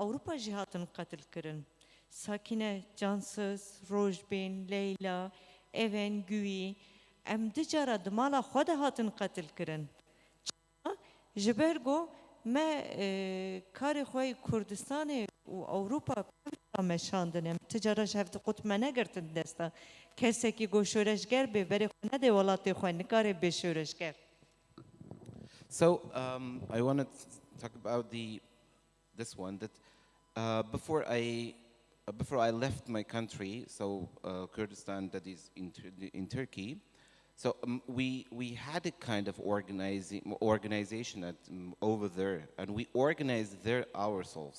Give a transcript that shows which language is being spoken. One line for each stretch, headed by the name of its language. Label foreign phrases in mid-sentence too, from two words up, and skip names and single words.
Kurdish: Ewropa jî hatin qetil kirin Sakine Cansız, Rojbin, Leyla Even Güyî em di cara di mala xwe de hatin qetil kirin ji ber got me karê xwe Kurdistanê û Ewropa meşandin em ti cara ji hev qut me negirtin destan kesekî got şoreşger bê berê xwe nede welatê xwe nikare bê şoreşger.
English: So I want to talk about this one that before I left my country, so Kurdistan, that is in Turkey. So we had a kind of organization over there, and we organized there ourselves.